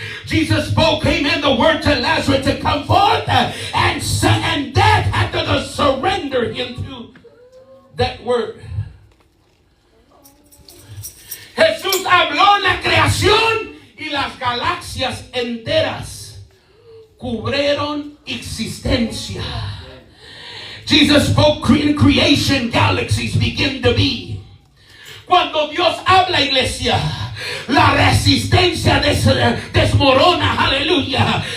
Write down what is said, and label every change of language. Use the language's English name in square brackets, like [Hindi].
[English] Jesus spoke, amen, the word to Lazarus to come forth, and death had to surrender him to that word. [Spanish] Jesús habló en la creación y las galaxias enteras cubrieron existencia. [English] Jesus spoke in creation, galaxies begin to be. [Spanish] Cuando Dios habla, iglesia, la resistencia desmorona, aleluya.